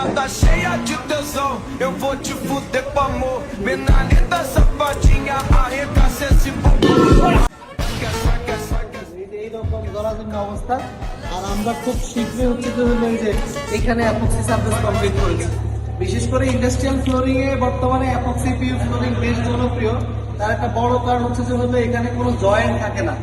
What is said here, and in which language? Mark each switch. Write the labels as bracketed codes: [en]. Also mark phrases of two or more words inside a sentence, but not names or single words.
[pt] tá cheia de tesão, eu vou te fuder com amor. Benalita safadinha, arregaça esse bumbum. [bn] এইরকম জরাজীর্ণ অবস্থা। আর আমরা খুব শীঘ্রই হচ্ছে যে হলো এই যে এখানে [en] epoxy surface [bn] কমপ্লিট করেছি। বিশেষ করে [en] industrial flooring [bn] এ বর্তমানে [en] epoxy PU flooring [bn] বেশ জনপ্রিয়। তার একটা বড় কারণ হচ্ছে যে হলো এখানে কোনো জয়েন্ট থাকে না।